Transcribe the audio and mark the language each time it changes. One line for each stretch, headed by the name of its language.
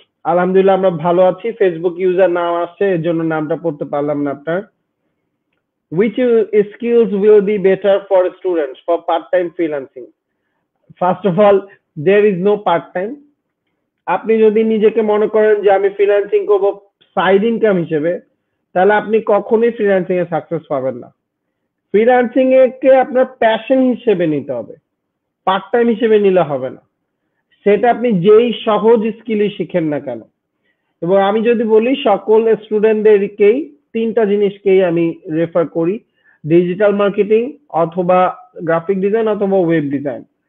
Bangla: আলহামদুলিল্লাহ আমরা ভালো আছি। ফেসবুক ইউজার নাম আসছে, এর জন্য নামটা পড়তে পারলাম না আপনার।
English: Which skills will be better for students for part-time freelancing? First of all, there is no part-time.
Bangla: আপনি যদি নিজেকে মনে করেন যে আমি ফ্রিল্যান্সিং করব সাইড ইনকাম হিসেবে, তাহলে আপনি কখনোই ফ্রিল্যান্সিং এ সাকসেস পাবেন না। ফ্রিল্যান্সিং একে আপনার প্যাশন হিসেবে নিতে হবে, পার্ট টাইম হিসেবে নিলে হবে না। সেটা আপনি যেই সহজ স্কিলই শিখেন না কেন। এবং আমি যদি বলি সকল স্টুডেন্টদেরকেই 3টা জিনিসকেই আমি রেফার করি, ডিজিটাল মার্কেটিং অথবা গ্রাফিক ডিজাইন অথবা ওয়েব ডিজাইন।